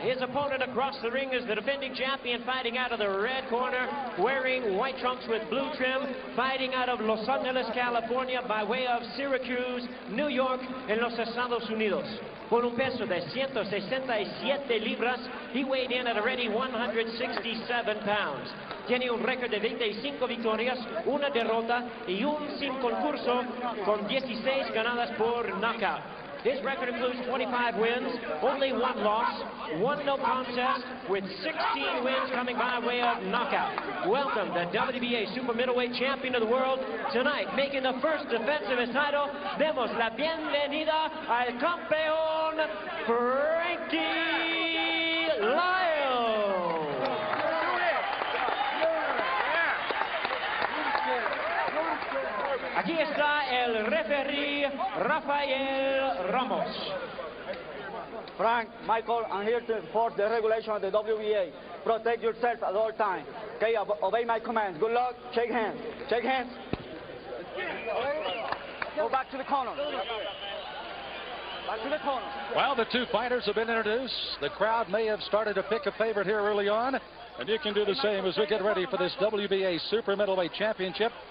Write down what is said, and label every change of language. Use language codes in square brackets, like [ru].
[en] His opponent across the ring is the defending champion, fighting out of the red corner, wearing white trunks with blue trim, fighting out of Los Angeles, California, by way of Syracuse, New York, [es] en los Estados Unidos. Con un peso de 167 libras, [en] he weighed in at a ready 167 pounds. [es] Tiene un récord de 25 victorias, 1 derrota y un sin concurso, con 16 ganadas por knockout. [en] His record includes 25 wins, only 1 loss, 1 no contest, with 16 wins coming by way of knockout. Welcome, the WBA Super Middleweight Champion of the World. Tonight, making the first defense of his title, [es] demos la bienvenida al campeón [en] Frankie Liles. [es] Aquí está el referee Rafael Ramos. [en] Frank, Michael, I'm here to enforce the regulation of the WBA. Protect yourself at all times. Okay, obey my commands. Good luck. Shake hands. Shake hands. Go back to the corner. Back to the corner. Well, the 2 fighters have been introduced. The crowd may have started to pick a favorite here early on, and you can do the same as we get ready for this WBA Super Middleweight Championship.